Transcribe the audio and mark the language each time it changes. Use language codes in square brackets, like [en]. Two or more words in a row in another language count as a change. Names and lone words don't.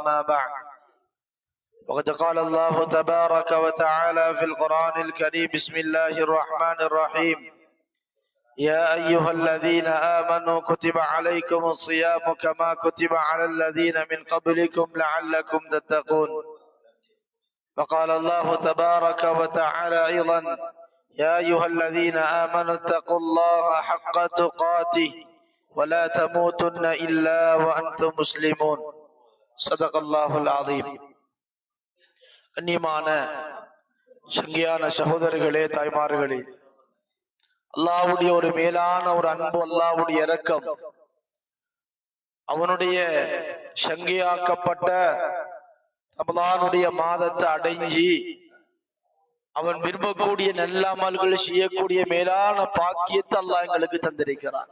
[ar] أما بعد، وقد قال الله تبارك وتعالى في القرآن الكريم: بسم الله الرحمن الرحيم: يا أيها الذين آمنوا كتب عليكم الصيام كما كتب على الذين من قبلكم لعلكم تتقون. وقال الله تبارك وتعالى أيضا: يا أيها الذين آمنوا اتقوا الله حق تقاته ولا تموتن إلا وأنتم مسلمون. صدق الله العظيم. [ta] கண்ணியமான சங்கியான சகோதரர்களே, தாய்மார்களே, அல்லாஹ்வுடைய ஒரு மேலான ஒரு அன்பு, அல்லாஹ்வுடைய இரக்கம், அவனுடைய சங்கியாக்கப்பட்ட ரமலானுடைய மாதத்தை அடைஞ்சி அவன் விரும்பக்கூடிய நல்ல அமல்கள் செய்யக்கூடிய மேலான பாக்கியத்தை அல்லாஹ் எங்களுக்கு தந்திருக்கிறான்.